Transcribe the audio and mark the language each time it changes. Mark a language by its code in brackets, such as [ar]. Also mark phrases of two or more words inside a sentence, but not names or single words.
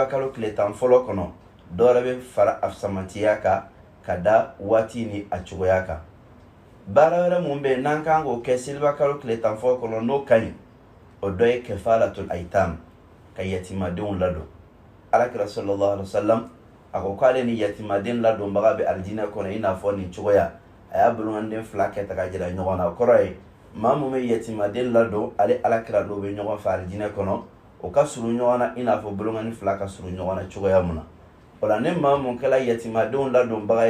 [bm] kalo tile 10 fɔlɔ kɔnɔ dɔwɛrɛ bɛ fara a fisamantiya kan ka da waati ni a cogoya kan baara wɛrɛ mun bɛ yen n'an kan k'o kɛ seliba kalo tile 10 fɔlɔ kɔnɔ n'o ka ɲi o dɔ ye [ar] كفالة الأيتام [bm] ka yatimadenw ladon alakira [ar] صلى الله عليه وسلم [bm] a ko k'ale ni yatimaden ladonbaga bɛ alijinɛ kɔnɔ i n'a fɔ nin cogoya a y'a bolomanden 2 kɛ ta ka jira ɲɔgɔn na o kɔrɔ ye maa mun bɛ yatimaden ladon ale alakira n'o bɛ ɲɔgɔn fɛ alijinɛ kɔnɔ o ka surun ɲɔgɔn na i n'a fɔ bolomanden 2 ka surun ɲɔgɔn na cogoya mun na o la ni maa mun kɛla yatimadenw ladonbaga ye